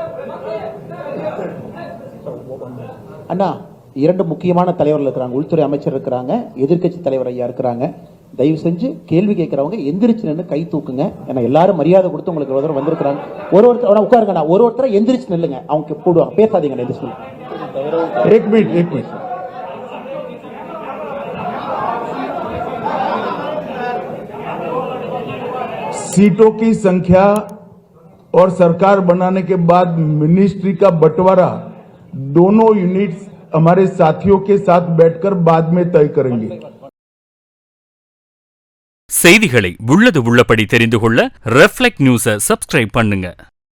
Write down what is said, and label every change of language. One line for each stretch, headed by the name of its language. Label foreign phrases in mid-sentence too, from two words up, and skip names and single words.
Tamil: அண்ணா, இரண்டு முக்கியமான தலைவர்கள் இருக்கிறாங்க. உள்துறை அமைச்சர் இருக்கிறாங்க, எதிர்க்கட்சி தலைவர் ஐயா இருக்கிறாங்க. தயவு செஞ்சு கேள்வி கேட்கிறவங்க எந்திரிச்சு நின்று கை தூக்குங்க. ஏன்னா எல்லாரும் மரியாதை கொடுத்து உங்களுக்கு ஒரு வந்திருக்கிறாங்க. ஒருத்தர் உட்காருங்கண்ணா, ஒருத்தரை எந்திரிச்சு நில்லுங்க, அவங்க போடுவாங்க, பேசாதீங்க.
Hindi: एक मिनट सीटों की संख्या और सरकार बनाने के बाद मिनिस्ट्री का बंटवारा दोनों यूनिट्स हमारे साथियों के साथ बैठकर बाद में तय करेंगे.
Tamil: செய்திகளை உள்ளது உள்ளபடி தெரிந்து கொள்ள ரெஃப்ளெக்ட் நியூஸை சப்ஸ்கிரைப் பண்ணுங்க.